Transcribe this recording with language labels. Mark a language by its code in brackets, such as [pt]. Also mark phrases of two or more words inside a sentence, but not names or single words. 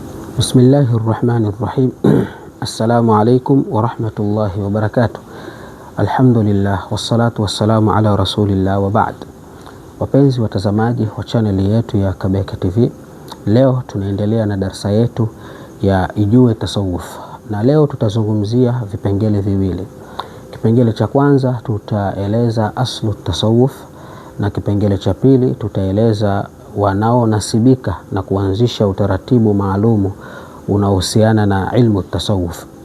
[ar] بسم الله الرحمن الرحيم. السلام عليكم ورحمة الله وبركاته. الحمد لله والصلاة والسلام على رسول الله وبعد. [sw] Wapenzi watazamaji wa chaneli yetu ya Kabeka TV, leo tunaendelea na darasa yetu ya Ijue Tasawuf, na leo tutazungumzia vipengele viwili. Kipengele cha kwanza tutaeleza [ar] أصل التصوف, [sw] na kipengele cha pili tutaeleza wanaonasibika na kuanzisha utaratibu maalumu unaohusiana na ilmu tasawuf.